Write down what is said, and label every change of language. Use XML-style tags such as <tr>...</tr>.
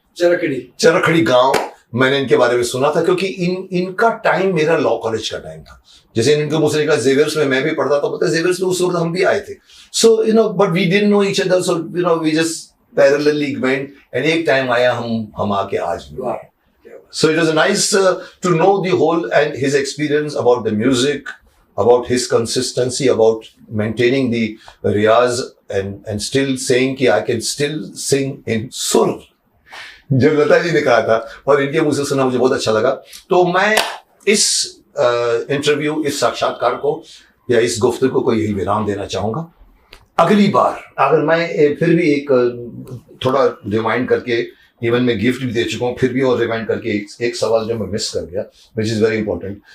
<hi>चरखड़ी गांव। मैंने इनके बारे में सुना था, क्योंकि इनका टाइम मेरा लॉ कॉलेज का टाइम था। जैसे इनके मुझसे निकला जेवियर्स में मैं भी पढ़ता था, पता है जेवियर्स में उस वक्त हम भी आए थे।</hi> <en>so but we didn't know each other, so we just parallelly went, and</en> <hi>एक टाइम आया हम आके आज भी।</hi> <en>So it was nice to know the whole and his experience about the music, about his consistency, about maintaining the riyaz and still saying कि I can still sing in sur।</en> <hi>जब लता जी ने कहा था और इनके मुंह से सुना, मुझे बहुत अच्छा लगा। तो मैं इस इंटरव्यू, इस साक्षात्कार को या इस गुफ्तगू को यही विराम देना चाहूंगा। अगली बार अगर मैं फिर भी एक थोड़ा रिमाइंड करके, इवन मैं गिफ्ट भी दे चुका हूँ, फिर भी और रिमाइंड करके एक सवाल जो मैं मिस कर गया,</hi> <en>Which is very important.</en>